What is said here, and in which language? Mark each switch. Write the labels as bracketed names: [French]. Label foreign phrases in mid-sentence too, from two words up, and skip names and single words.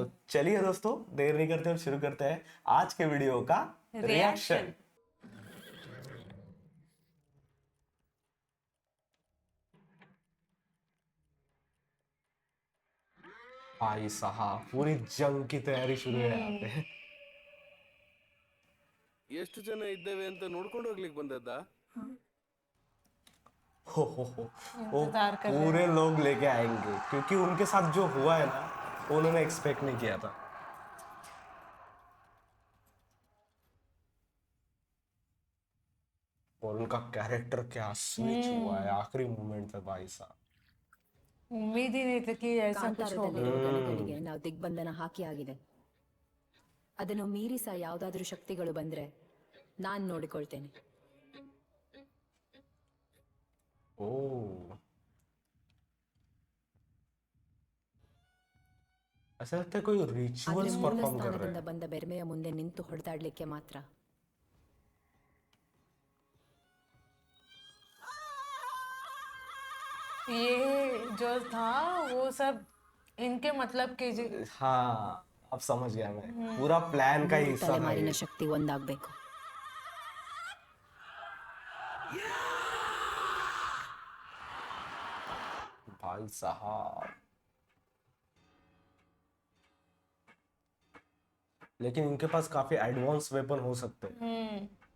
[Hindi] तो चलिए दोस्तों, देर नहीं करते और शुरू करते हैं आज के वीडियो का रिएक्शन। रिएक्शन। भाई साहब, पूरी जंग की तैयारी शुरू है यहाँ पे। [Kannada] ಎಷ್ಟು ಜನ ಇದ್ದೇವೆ ಅಂತ ನೋಡ್ಕೊಂಡು ಹೋಗ್ಲಿಕ್ಕೆ ಬಂದದ್ದ. [Hindi] हो वो इंतजार कर रहे पूरे हैं। लोग लेके आएंगे क्योंकि उनके साथ जो हुआ है ना, उन्होंने एक्सपेक्ट नहीं किया था। और उनका कैरेक्टर क्या स्विच हुआ है आखिरी मोमेंट पे भाई साहब। उम्मीद ही नहीं थी कि ऐसा कुछ होगा। [Kannada] ಕಾಂತಾರದಲ್ಲಿರೋ ಗಣಿಗಳಿಗೆ ನಾವು ದಿಗ್ಬಂಧನ ಹಾಕಿ ಆಗಿದೆ. ಅದನ್ನು ಮೀರಿ ಸಹ ಯಾವುದಾದ್ರೂ ಶಕ್ತಿಗಳು ಬಂದ್ರೆ ನಾನು ನೋಡಿಕೊಳ್ತೇನೆ. [Hindi] ओ ऐसा लगता है कोई [Kannada] ಆದ್ರೆ [Hindi] रिचुअल्स [Kannada] ಮೂಲ [Hindi] परफॉर्म कर रहे [Kannada] ಸ್ಥಾನದಿಂದ [Hindi] हैं। [Kannada] ಬಂದ ಬೆರ್ಮೆಯ ಮುಂದೆ ನಿಂತು ಹೊಡೆದಾಡ್ಲಿಕ್ಕೆ ಮಾತ್ರ. [Hindi] ये जो था वो सब इनके मतलब के हाँ, अब समझ गया मैं, पूरा प्लान का ही [Kannada] ಮೂರು [Hindi] हिस्सा था [Kannada] ತಲೆಮಾರಿನ [Hindi] ये। [Kannada] ಶಕ್ತಿ ಒಂದಾಗಬೇಕು. [Hindi] भाई साहब, लेकिन इनके पास काफी [English] advance weapon [Hindi] हो सकते हैं।